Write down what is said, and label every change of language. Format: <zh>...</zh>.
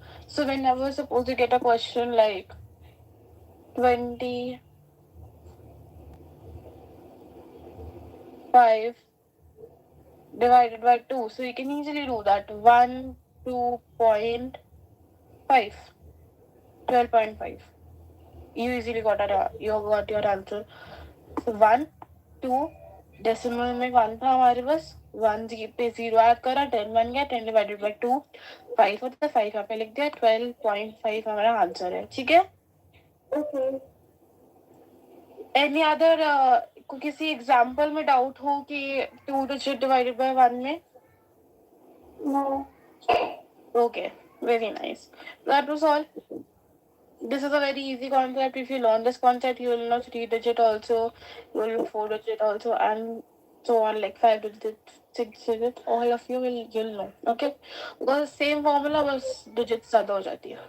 <en>So whenever suppose you get a question like 25 divided by 2, so you can easily do that. 1, 2.5, 12.5. You easily got your answer. So 1, 2,</en> <hi>decimal में 1 था हमारे पास, 1 पे 0 add करा, 10 बन गया, 10 divided by 2 5 होता है, 5 यहाँ पे लिख दिया, 12.5 हमारा आंसर है। ठीक है, ओके।</hi> <en>any other</en> <hi>को किसी एग्जाम्पल में डाउट हो कि 2 डिजिट डिवाइडेड बाय 1 में?</hi> <en>No. ओके, very nice. That was all. This is a very easy concept. If you learn this concept, you will know 3 digit also, you will know 4 digit also, and so on, like 5 digit, 6 digit. All of you you'll know. Okay, because same formula</en> <hi>बस digits ज़्यादा हो जाती है।</hi>